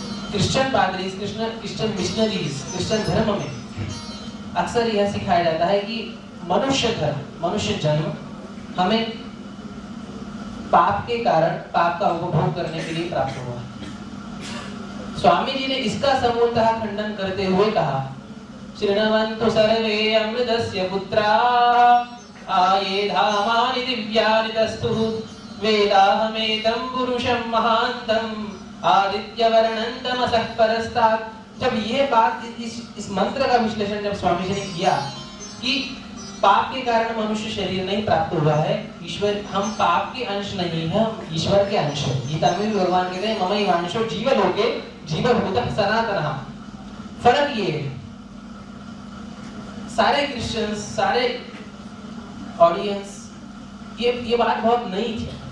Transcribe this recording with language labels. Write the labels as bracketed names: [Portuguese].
[Hindi] Christian पादरीज, Christian missionaries, Christian धर्म में अक्सर यह सिखाया जाता है कि मनुष्य धर्म, मनुष्य जन्म हमें पाप के कारण पाप का उपभोग करने के लिए प्राप्त हुआ। स्वामी जी ने इसका समूलतः खंडन करते हुए कहा, [Sanskrit] शृण्वन्तु सर्वे अमृतस्य पुत्राः आये धामानि दिव्यानि तस्थुः वेदाहमेतं पुरुषं महान्तम् आदित्यवर्णं तमसः परस्तात्। [Hindi] जब ये बात इस मंत्र का विश्लेषण जब स्वामी जी ने किया कि पाप के कारण मनुष्य शरीर नहीं प्राप्त हुआ है, ईश्वर, हम पाप के अंश नहीं है, हम ईश्वर के अंश है। गीता में भी भगवान कहते हैं, [Sanskrit] ममैवांशो जीवलोके जीवभूतः सनातनः। [Hindi] फर्क ये है, सारे क्रिश्चियंस, सारे ऑडियंस, ये बात बहुत नई थी।